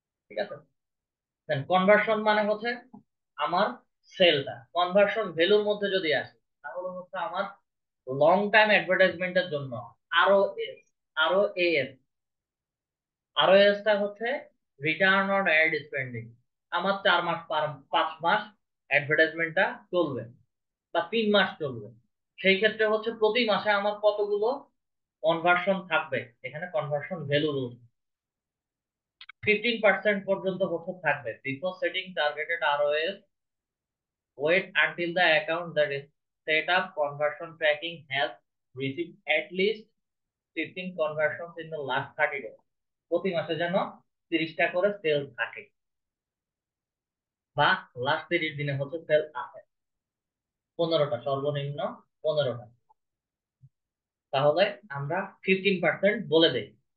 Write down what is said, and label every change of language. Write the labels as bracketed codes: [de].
[bn] ঠিক আছে, দেন কনভার্সন মানে হচ্ছে আমার সেলটা কনভার্সন ভ্যালুর মধ্যে যদি আসে তাহলে হচ্ছে আমার লং টাইম অ্যাডভার্টাইজমেন্টের জন্য আরও এস আরও এস আরও এসটা হচ্ছে রিটার্ন অন অ্যাড স্পেন্ডিং। আমার 4 মাস 5 মাস অ্যাডভার্টাইজমেন্টটা চলবে বা 3 মাস চলবে, সেই ক্ষেত্রে হচ্ছে প্রতি মাসে আমার কতগুলো কনভার্সন থাকবে, এখানে কনভার্সন ভ্যালু রুল 15% পর্যন্ত হচ্ছে থাকবে। [en] Before setting targeted ROAS, wait until the account that is set up conversion tracking has received at least 15 conversions in the last 30 days. [bn] প্রতি মাসে যেন 30টা করে সেল থাকে বা লাস্ট 30 দিনে হচ্ছে সেল আসে 15টা, সর্বনিম্ন 15টা। তাহলে আমরা 15% বলে দেই।